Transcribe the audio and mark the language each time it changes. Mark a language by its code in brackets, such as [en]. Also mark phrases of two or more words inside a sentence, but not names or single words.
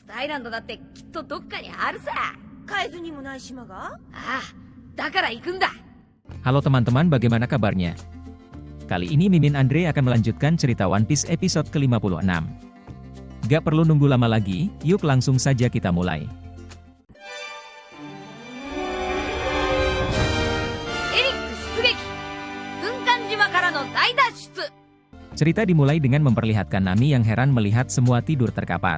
[ja] アイランドだってきっとどっかにあるさ。海津にもない島が？ああ、だから行くんだ。 [id] Halo teman-teman, bagaimana kabarnya? Kali ini Mimin Andre akan melanjutkan cerita One Piece episode ke-56. Gak perlu nunggu lama lagi, yuk langsung saja kita mulai. Cerita dimulai dengan memperlihatkan Nami yang heran melihat semua tidur terkapar.